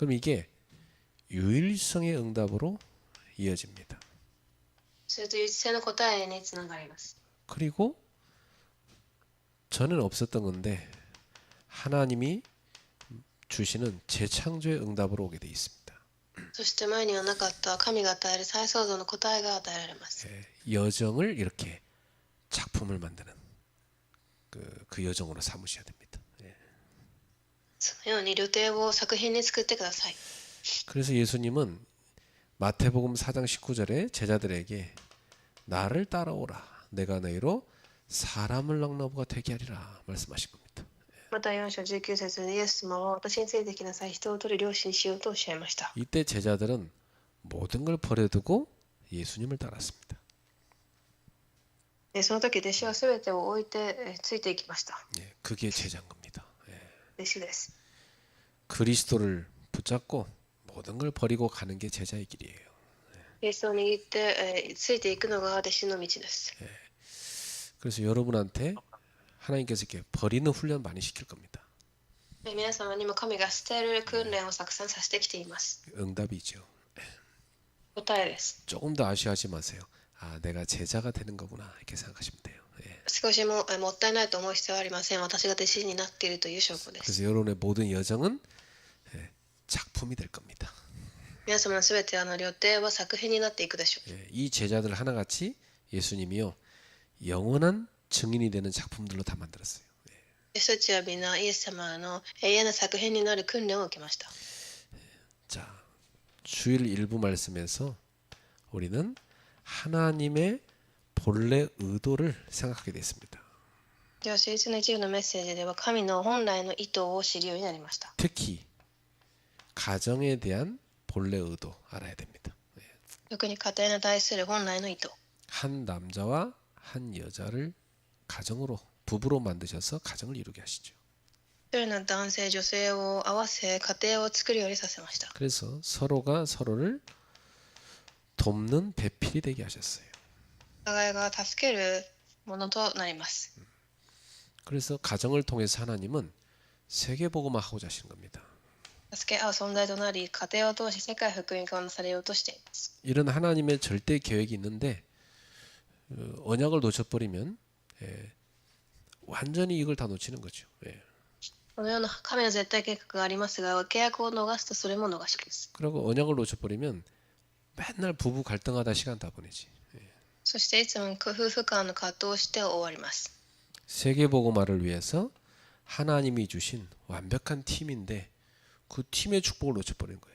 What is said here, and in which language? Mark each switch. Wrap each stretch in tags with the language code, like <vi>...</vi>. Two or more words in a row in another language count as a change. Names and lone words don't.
<ko>그럼 이게 유일성의 응답으로 이어집니다.</ko> <ja>それと唯一性の答えにつながります。</ja> <ko>그리고 저는 없었던 건데 하나님이 주시는 재창조의 응답으로 오게 돼 있습니다.</ko> <ja>そして前にはなかった神が与える再創造の答えが与えられます。</ja> <ko>여정을 이렇게 작품을 만드는 그 여정으로 삼으셔야 됩니다.</ko> <ja>そのように旅程を作品に作ってください。</ja> <ko>그래서 예수님은 마태복음 4장 19절에 제자들에게 나를 따라오라. 내가 너희로 사람을 낙나보가 되게 하리라 말씀하신 겁니다.</ko> <ja>また4章19節にイエス様は私についてきなさい、人を取る漁師にしようとおっしゃいました。</ja> <ko>이때 제자들은 모든 걸 버려두고 예수님을 따랐습니다.</ko> <ja>その時弟子は全てを置いてついていきました。</ja> <ko>예, 그게 제자인 겁니다. 예.</ko> <ja>弟子です。</ja> <ko>그리스도를 붙잡고 모든 걸 버리고 가는 게 제자의 길이에요.</ko> <ja>イエスを握ってついていくのが弟子の道です。</ja> <ko>그래서 여러분한테 하나님께서 이렇게 버리는 훈련 많이 시킬 겁니다.</ko> <ja>皆様にも神が捨てる訓練をたくさんさせてきています。</ja> <ko>응답이죠.</ko> <ja>答えです。</ja> <ko>조금 더 아쉬워하지 마세요. 아, 내가 제자가 되는 거구나 이렇게 생각하시면 돼요. 예.</ko> <ja>少しももったいないと思う必要はありません。私が弟子になっているという証拠です。</ja> <ko>그래서 여러분의 모든 여정은 작품이 될 겁니다.</ko> <ja>皆様のすべて旅程は作品になっていくでしょう。</ja> <ko>예, 이 제자들 하나같이 예수님이요 영원한 증인이 되는 작품들로 다 만들었어요.</ko> <ja>私たちはみんなイエス様の永遠な作品になる訓練を受けました。</ja> <ko>자, 주일 일부 말씀에서 우리는 하나님의 본래 의도를 생각하게 됐습니다.</ko> <ja>では、聖書の一部のメッセージでは神の本来の意図を知るようになりました。</ja> <ko>특히 가정에 대한 본래 의도 알아야 됩니다.</ko> <ja>特に家庭に対する本来の意図。</ja> <ko>한 남자와 한 여자를 가정으로 부부로 만드셔서 가정을 이루게 하시죠.</ko> <ja>一人の男性、女性を合わせ家庭を作るようにさせました。</ja> <ko>그래서 서로가 서로를 돕는 배필이 되게 하셨어요.</ko> <ja>お互いが助けるものとなります。</ja> <ko>그래서 가정을 통해서 하나님은 세계복음화 하고자 하시는 겁니다.</ko> <ja>助け合う存在となり、家庭を通し世界福音化をなされようとしています。</ja> <ko>이런 하나님의 절대 계획이 있는데 언약을 놓쳐버리면 완전히 이걸 다 놓치는 거죠.</ko> <ja>このような神の絶対計画がありますが、契約を逃すとそれも逃しです。</ja> <ko>그리고 언약을 놓쳐버리면 맨날 부부 갈등하다 시간 다 보내지.</ko> <ja>そしていつも夫婦間の葛藤をして終わります。</ja> <ko>세계복음화를 위해서 하나님이 주신 완벽한 팀인데 그 팀의 축복을 놓쳐버린 거예요.</ko>